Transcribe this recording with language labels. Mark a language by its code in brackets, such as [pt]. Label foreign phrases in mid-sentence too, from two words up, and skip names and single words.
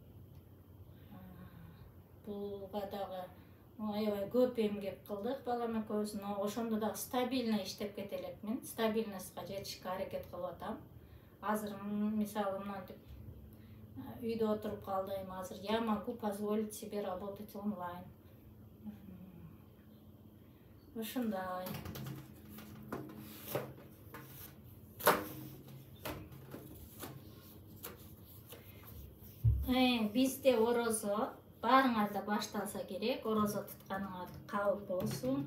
[ky] Буга дагы аябай көп эмгек кылдык балам экөөбүз, но ошондо дагы стабильно иштеп кете элекмин. Стабильностька жетишке аракет кылып атам. Азыр мисалы мынтип үйдө отуруп калдым, азыр [ru] я могу позволить себе работать онлайн. [ky] Ушундай. Бизде орозо баарыңарда башталса керек, орозо тутканыңар кабыл болсун.